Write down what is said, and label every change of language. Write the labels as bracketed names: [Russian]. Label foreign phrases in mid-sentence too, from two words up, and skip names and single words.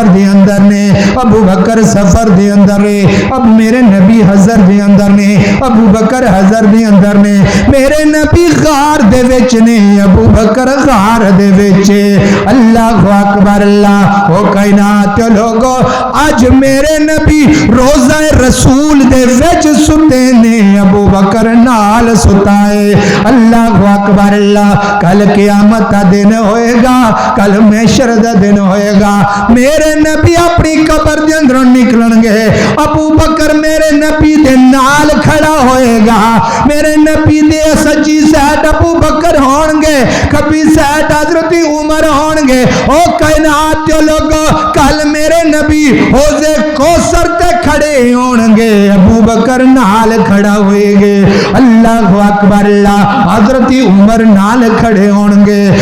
[Punjabi] دے اندر نے، ابو بکر سفر دے اندر نے، اب میرے نبی حضر دے اندر نے، ابو بکر حضر دے اندر نے، میرے نبی غار دے وچ نے، ابو بکر غار دے وچ، اللہ اکبر، اللہ او کائنات لوگو آج میرے نبی روزہ رسول دے وچ ستے نے، ابو بکر نال ستائے، اللہ اکبر، اللہ کل قیامت دا دن ہوئے گا، کل محشر دا دن ہوئے گا، میرے نبی اپنی قبر دے اندروں نکلن گے، ابو بکر میرے نبی دے نال کھڑا ہوئے گا، میرے نبی دے سجی سائڈ ابو بکر ہون گے، کبھی سائڈ حضرت عمر ہون گے، او کائنات لوگو کل میرے نبی حوضے کوثر تے کھڑے ہون گے، ابو بکر نال کھڑا ہوئے گے، اللہ اکبر، اللہ حضرت عمر نال کھڑے ہون گے،